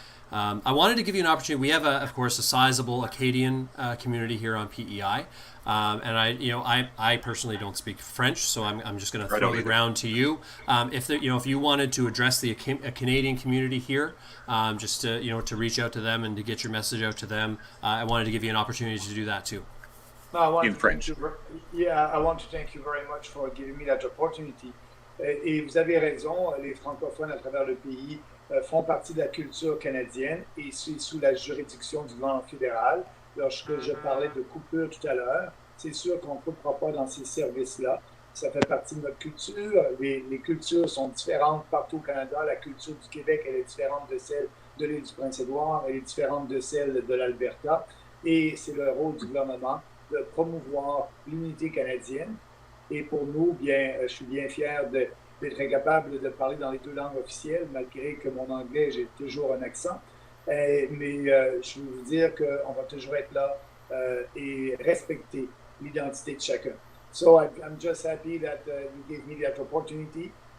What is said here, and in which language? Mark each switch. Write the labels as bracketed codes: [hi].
[en] I wanted to give you an opportunity. We have, of course, a sizable Acadian community here on PEI, and I personally don't speak French, so I'm just going to throw the ground to you. If you wanted to address the Canadian community here, just to reach out to them and to get your message out to them, I wanted to give you an opportunity to do that too. In French. I want to thank you very much for giving me that opportunity. [fr] Et vous avez raison, les francophones à travers le pays font partie de la culture canadienne et c'est sous la juridiction du gouvernement fédéral. Lorsque je parlais de coupure tout à l'heure, c'est sûr qu'on ne coupera pas dans ces services-là. Ça fait partie de notre culture. Les cultures sont différentes partout au Canada. La culture du Québec, elle est différente de celle de l'île du Prince-Édouard, elle est différente de celle de l'Alberta. Et c'est le rôle du gouvernement de promouvoir l'unité canadienne. Et pour nous, je suis bien fier d'être capable de parler dans les deux langues officielles, malgré que mon anglais, j'ai toujours un accent. Mais je veux vous dire qu'on va toujours être là et respecter l'identité de chacun. [en] So I'm just happy that you gave me that opportunity.